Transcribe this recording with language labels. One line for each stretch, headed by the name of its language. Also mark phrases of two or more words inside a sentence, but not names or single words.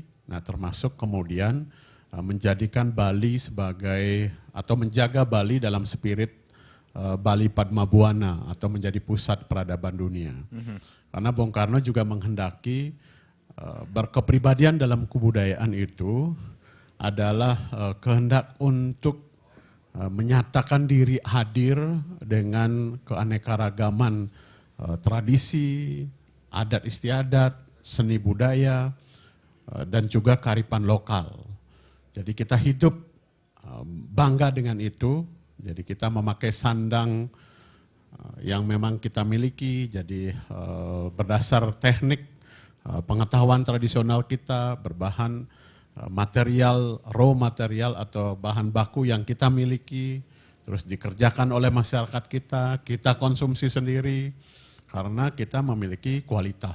Indonesian: Nah termasuk kemudian menjadikan Bali sebagai atau menjaga Bali dalam spirit Bali Padma Buana atau menjadi pusat peradaban dunia. Karena Bung Karno juga menghendaki berkepribadian dalam kebudayaan itu adalah kehendak untuk menyatakan diri hadir dengan keanekaragaman tradisi, adat istiadat, seni budaya, dan juga kearifan lokal. Jadi kita hidup bangga dengan itu. Jadi kita memakai sandang yang memang kita miliki, jadi berdasar teknik pengetahuan tradisional kita, berbahan material,
English: raw material
Indonesian: atau bahan baku yang kita miliki, terus dikerjakan oleh masyarakat kita konsumsi sendiri karena kita memiliki kualitas.